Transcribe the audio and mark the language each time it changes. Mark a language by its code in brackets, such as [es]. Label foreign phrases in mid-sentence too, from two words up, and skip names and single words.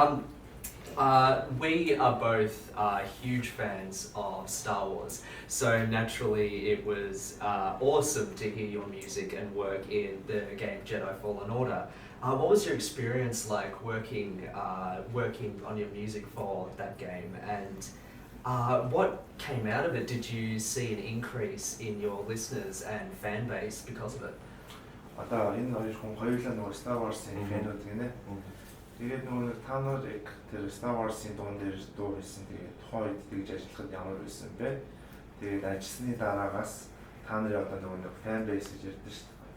[en] We are both huge fans of Star Wars, so naturally it was awesome to hear your music and work in the game Jedi Fallen Order. What was your experience like working on your music for that game, and what came out of it? Did you see an increase in your listeners and fan base because of it? [mn] Одоо энэ хоёулаа нөгөө Star Wars-ийн фэнүүд гинэ. Тэгээд нөгөө та нар яг тэр Star Wars-ийн дуун дээр дуу хийсэн. Тэгээд тухайн үед тэгж ажиллахад ямар байсан бэ? Тэгээд ажилласны дараагаас та нарын одоо нөгөө [en] fan base [mn] гэж ярьдэн шүү дээ.